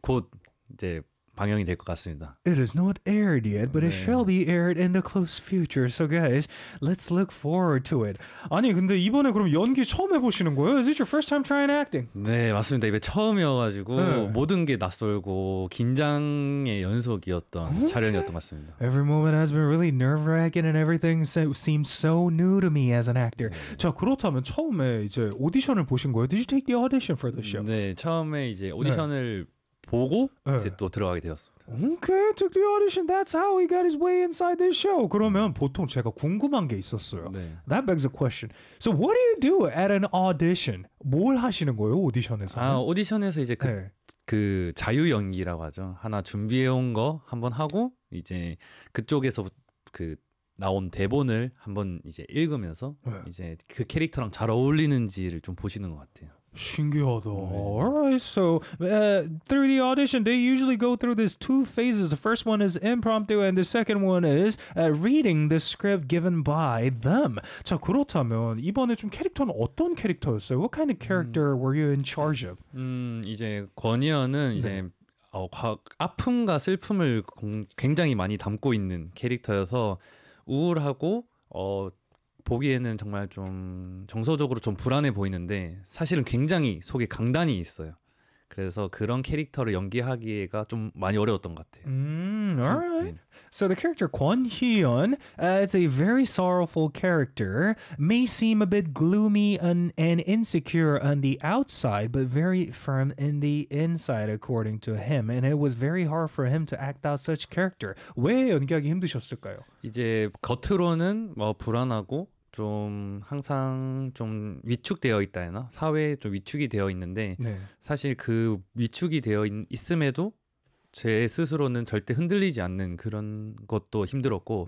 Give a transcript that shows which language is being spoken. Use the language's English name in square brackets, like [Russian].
[Korean] 곧 이제 방영이 될 것 같습니다. [English] It is not aired yet, but 네. it shall be aired in the close future. So guys, let's look forward to it. [Korean] 아니 근데 이번에 그럼 연기 처음 해보시는 거예요? [English] Is it your first time trying acting? [Korean] 네 맞습니다. 이게 처음이어가지고 네. 모든 게 낯설고 긴장의 연속이었던 okay. 촬영이었던 것 같습니다. [English] Every moment has been really nerve-wracking and everything seems so new to me as an actor. [Korean] 네. 자 그렇다면 처음에 이제 오디션을 보신 거예요? [English] Did you take the audition for the show? [Korean] 네 처음에 이제 오디션을 네. 보고 네. 이제 또 들어가게 되었습니다. [English] Okay, took the audition. That's how he got his way inside this show. [Korean] 그러면 보통 제가 궁금한 게 있었어요. 네. [English] That begs a question. So what do you do at an audition? [Korean] 뭘 하시는 거예요, 오디션에서? 아, 오디션에서 이제 그, 네. 그 자유 연기라고 하죠. 하나 준비해 온 거 한번 하고 이제 그쪽에서 그 나온 대본을 한번 이제 읽으면서 네. 이제 그 캐릭터랑 잘 어울리는지를 좀 보시는 것 같아요. 신기하다. [English] Alright, so through the audition, they usually go through these two phases. The first one is impromptu, and the second one is reading the script given by them. [Korean] 자, 그렇다면 이번에 좀 캐릭터는 어떤 캐릭터였어요? [English] What kind of character were you in charge of? [Korean] 이제 권이어는 이제 네. 아픔과 슬픔을 굉장히 많이 담고 있는 캐릭터여서 우울하고 보기에는 정말 좀 정서적으로 좀 불안해 보이는데 사실은 굉장히 속에 강단이 있어요. 그래서 그런 캐릭터를 연기하기가 좀 많이 어려웠던 것 같아요. [English] Alright. 네. So the character 권희연, it's a very sorrowful character. May seem a bit gloomy and insecure on the outside, but very firm in the inside, according to him. And it was very hard for him to act out such character. [Korean] 왜 연기하기 힘드셨을까요? 이제 겉으로는 불안하고 좀 항상 좀 위축되어 있다 해나 사회에 좀 위축이 되어 있는데 네. 사실 그 위축이 되어 있음에도 제 스스로는 절대 흔들리지 않는 그런 것도 힘들었고